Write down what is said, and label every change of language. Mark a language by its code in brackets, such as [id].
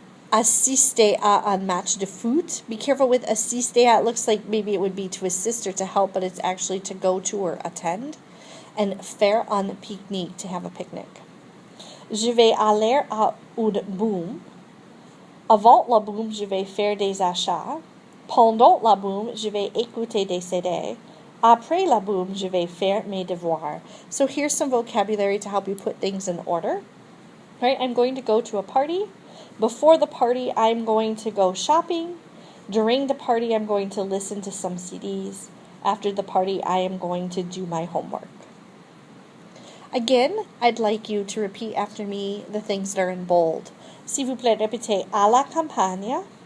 [fr] Assister à un match de foot. [en] Be careful with assister. It looks like maybe it would be to assist or to help, but it's actually to go to or attend. [fr] And faire un pique-nique, [en] to have a picnic. [fr] Je vais aller à une boum. Avant la boum, je vais faire des achats. Pendant la boum, je vais écouter des CD. Après la boum, je vais faire mes devoirs. [en] So here's some vocabulary to help you put things in order. Right? I'm going to go to a party. Before the party, I'm going to go shopping. During the party, I'm going to listen to some CDs. After the party, I am going to do my homework. Again, I'd like you to repeat after me the things that are in bold. [fr] S'il vous plaît, répétez à la campagne.